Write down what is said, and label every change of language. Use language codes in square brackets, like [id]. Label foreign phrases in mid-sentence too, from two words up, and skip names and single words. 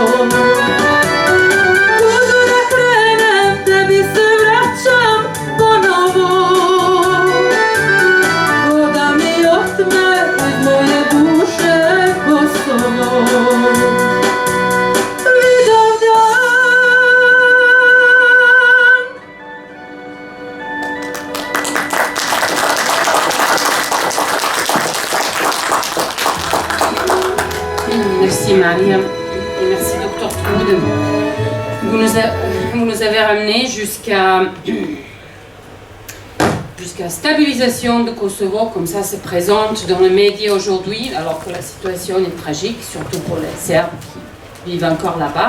[sr] Kuda da krenem, tebi se vraćam ponovo. Voda mi otme iz moje duše Kosovo. Vidovdan. [fr] Merci Marie et merci Dr Trude. Vous nous avez ramené jusqu'à stabilisation de Kosovo, comme ça se présente dans les médias aujourd'hui, alors que la situation est tragique, surtout pour les Serbes qui vivent encore là-bas.